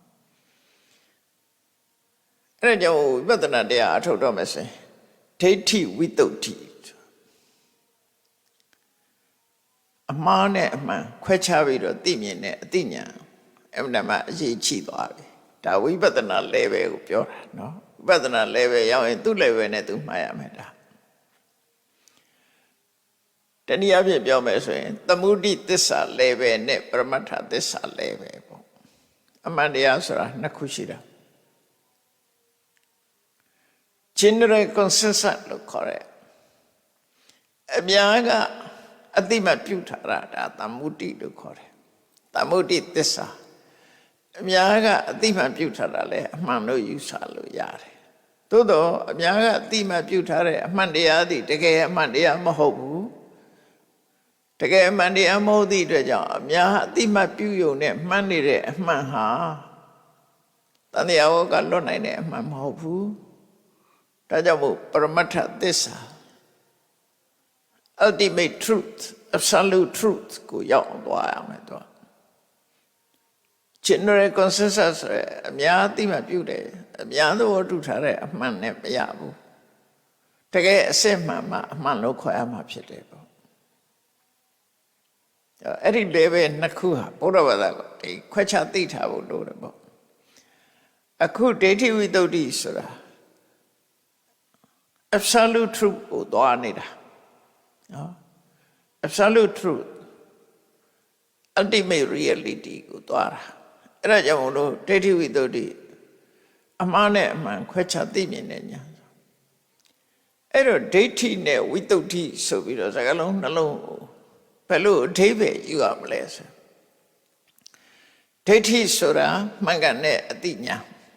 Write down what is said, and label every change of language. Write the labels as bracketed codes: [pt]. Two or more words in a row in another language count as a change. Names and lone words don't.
[my] အဲ့ဒါကြောင့်ဝိပဿနာတရားအထုတ်တော့မယ်ဆိုရင်ဒိဋ္ဌိဝိတ္တုဋ္ဌိအမှားနဲ့အမှန်ခွဲခြားပြီးတော့သိမြင်တဲ့အသိဉာဏ်အမှန်တမ်းအရေးကြီးသွားပြီဒါဝိပဿနာ level ကိုပြောတာနော်ဝိပဿနာ level ရောက်ရင်သူ့ level နဲ့သူမှားရမယ်ဒါ တနည်းအားဖြင့်ပြောမယ်ဆိုရင်သမုဒိသစ္စာ level နဲ့ပရမတ္ထသစ္စာ level ပေါ့အမှန်တရားဆိုတာနှစ်ခုရှိတာ [en] general consensus [my] လို့ခေါ်တယ်အ များကအတိမတ်ပြုထားတာဒါသမုဒိလို့ခေါ်တယ်သမုဒိသစ္စာအများကအတိမတ်ပြုထားတာလဲအမှန်လို့ယူဆလို့ရတယ်သို့တော့အများကအတိမတ်ပြုထားတဲ့အမှန်တရားသည်တကယ်အမှန်တရားမဟုတ်ဘူးတကယ်အမှန်တရားမဟုတ်သည့်အတွက်ကြောင့်အများအတိမတ်ပြုယုံနဲ့မှန်နေတဲ့အမှန်ဟာတန်တရားဝကလွတ်နိုင်တဲ့အမှန်မဟုတ်ဘူးဒါကြောင့်မို့ပရမတ္ထသစ္စာ [en] ultimate truth absolute truth [my] ကိုရောက်သွားရမယ်တော့ [en] general consensus [my] အများအသိမှပြုတယ်အများသဘောတူထားတဲ့အမှန်နဲ့မရဘူးတကယ်အစစ်မှန်မှအမှန်လို့ခေါ်ရမှာဖြစ်တယ်ပေါ့အဲ့ဒီ level နှစ်ခုဟာဘုရားဘာသာကိုဒီခွဲခြားသိထားဖို့လိုတယ်ပေါ့အခုဒိဋ္ဌိဝိတ္တုဆိုတာ [en] absolute truth [my] ကိုသွားနေတာနော် [en] absolute truth ultimate reality [my] ကိုသွားတာအဲ့ဒါကြောင့်မလို့ဒိဋ္ဌိဝိတ္တုအမှားနဲ့အမှန်ခွဲခြားသိမြင်တဲ့ဉာဏ်အဲ့တော့ဒိဋ္ဌိနဲ့ဝိတ္တုဆိုပြီးတော့စကားလုံးနှလုံးကိုဘယ်လိုအဓိပ္ပာယ်ယူရမလဲဆိုဒိဋ္ဌိဆိုတာမှန်ကန်တဲ့အသိဉာဏ်